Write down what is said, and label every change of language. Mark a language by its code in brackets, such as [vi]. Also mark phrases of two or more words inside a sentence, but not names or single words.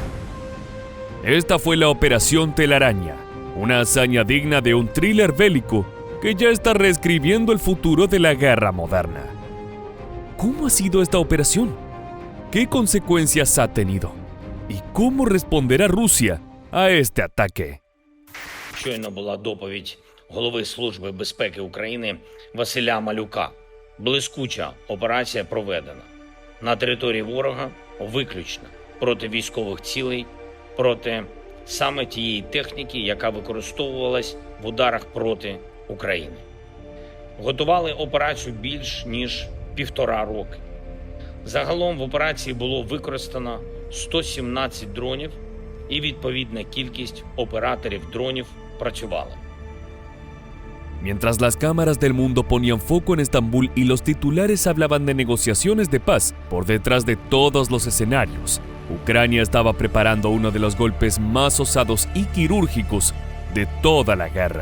[es] Esta fue la Operación Telaraña, una hazaña digna de un thriller bélico que ya está reescribiendo el futuro de la guerra moderna. ¿Cómo ha sido esta operación? ¿Qué consecuencias ha tenido? ¿Y cómo responderá Rusia a este ataque? [uk] Щойно була доповідь голови Служби безпеки України Василя Малюка. Блискуча операція проведена. На території ворога виключно проти військових цілей, проти саме тієї техніки, яка використовувалась в ударах проти України. Готували операцію більш ніж 1,5 роки. Загалом в операції було використано 117 дронів і відповідна кількість операторів дронів працювала. [es] Mientras las cámaras del mundo ponían foco en Estambul y los titulares hablaban de negociaciones de paz por detrás de todos los escenarios, Ucrania estaba preparando uno de los golpes más osados y quirúrgicos de toda la guerra.